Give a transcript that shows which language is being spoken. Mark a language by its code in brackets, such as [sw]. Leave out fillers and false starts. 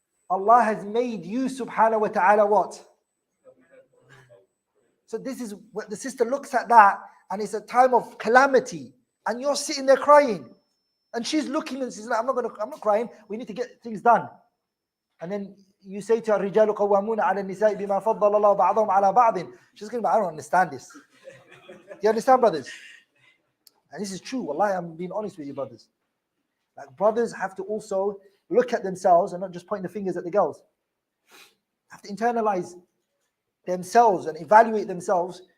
[en] Allah has made you subhanahu wa ta'ala what? So this is what the sister looks at that, and it's a time of calamity, and you're sitting there crying. And she's looking and she's like, I'm not crying, we need to get things done. And then you say to her, [ar] الرجال قوامون على النساء بما فضل الله بعضهم على بعض. [en] She's going to be, I don't understand this. Do you understand, brothers? And this is true. Wallahi, I'm being honest with you, brothers. Like, brothers have to also look at themselves and not just point the fingers at the girls. Have to internalize themselves and evaluate themselves.